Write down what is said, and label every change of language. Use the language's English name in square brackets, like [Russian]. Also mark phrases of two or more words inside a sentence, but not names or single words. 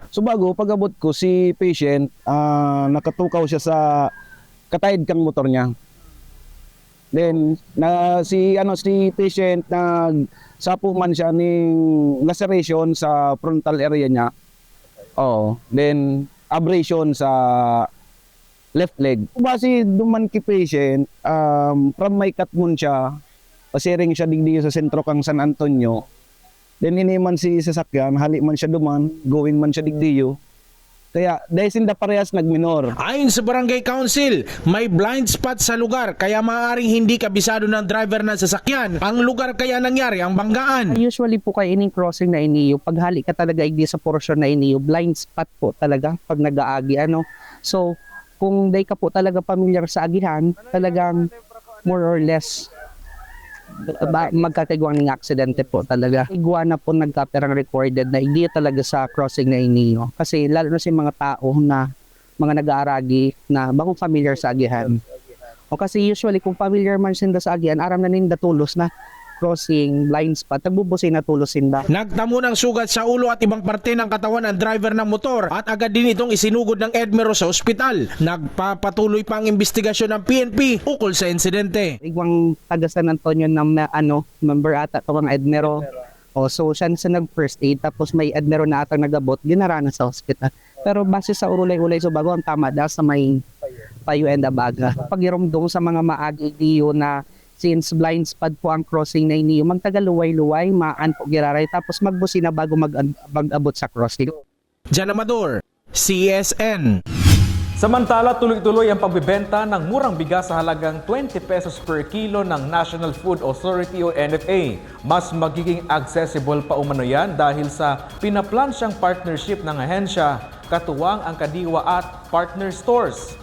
[Bikol] So bago, pag-abot ko si patient, nakatukaw siya sa katayid kang motor niya. Then si patient sapo man siya ng laceration sa [English] frontal area [Bikol] niya. [English] Then abrasion sa left leg. [Bikol] Base duman ki patient, from may katmun siya, pasiring siya digdi sa sentro kang San Antonio. Then iniman si sasakyan, hali man siya duman, going man siya digdiyo. Kaya dahil sinda parehas nagminor. [Filipino] Ayon sa Barangay Council, may blind spot sa lugar kaya maaaring hindi kabisado ng driver ng sasakyan ang lugar kaya nangyari ang banggaan. [Bikol] Usually po kayo ining crossing na iniyo, paghali ka talaga hindi sa portion na iniyo, [English] blind spot [Bikol] po talaga pag nag-aagi. So, kung day ka po talaga familiar sa agihan, talagang [English] more or less [Bikol] magkatigwang ng aksidente po talaga. Iguana po nagkaperang recorded na hindi talaga sa crossing na iniyo. Kasi lalo na sa mga tao na mga nag-aaragi na bagong familiar sa agihan. O kasi usually kung familiar man sinda sa agihan, aram na ninda tulos na crossing, [English] blind spot, [Bikol] nagbubusin na tulos sinda. [Filipino] Nagtamo ng sugat sa ulo at ibang parte ng katawan ang driver ng motor at agad din itong isinugod ng Edmero sa ospital. Nagpapatuloy pa ang investigasyon ng PNP ukol sa insidente. [Bikol] Igwang taga San Antonio ng member ata ito ng Edmero. So siya sa nag-first aid tapos may Edmero na atang nagabot, ginarana sa ospital. Pero base sa ulay-ulay so bago ang tama dahil sa may payo and abaga. Pagirumdong sa mga maagi-diyo na since [English] blind spot [Bikol] po ang crossing na iniyo, magtagaluway-luway, maan po giraray, tapos magbusi na bago mag-abot sa crossing. [Filipino] John Amador, CSN. Samantala, tuloy-tuloy ang pagbebenta ng murang bigas sa halagang 20 pesos [English] per kilo [Filipino] ng National Food Authority o NFA. Mas magiging accessible pa umano yan dahil sa pinaplansyang partnership ng ahensya, katuwang ang Kadiwa at Partner Stores.